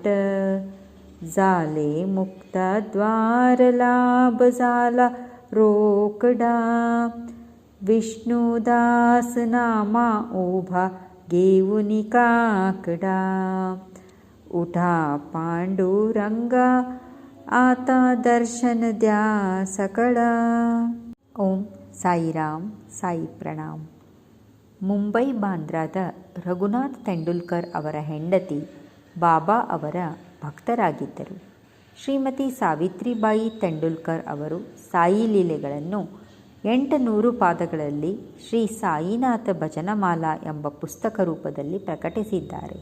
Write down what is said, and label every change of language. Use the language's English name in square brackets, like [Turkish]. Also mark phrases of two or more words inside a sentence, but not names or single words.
[Marathi] झाले मुक्त द्वार लाभ झाला रोकडा. विष्णुदास नामा उभा घेऊनी काकडा. उठा पांडुरंगा आता दर्शन द्या सकळा. [Kannada] ಓಂ ಸಾಯಿರಾಮ್ ಸಾಯಿ ಪ್ರಣಾಮ್. ಮುಂಬೈ ಬಾಂದ್ರಾದ ರಘುನಾಥ್ ತೆಂಡೂಲ್ಕರ್ ಅವರ ಹೆಂಡತಿ ಬಾಬಾ ಅವರ ಭಕ್ತರಾಗಿದ್ದರು. ಶ್ರೀಮತಿ ಸಾವಿತ್ರಿಬಾಯಿ ತೆಂಡೂಲ್ಕರ್ ಅವರು ಸಾಯಿ ಲೀಲೆಗಳನ್ನು 800 ಪಾದಗಳಲ್ಲಿ ಶ್ರೀ ಸಾಯಿನಾಥ ಭಜನಮಾಲಾ ಎಂಬ ಪುಸ್ತಕ ರೂಪದಲ್ಲಿ ಪ್ರಕಟಿಸಿದ್ದಾರೆ.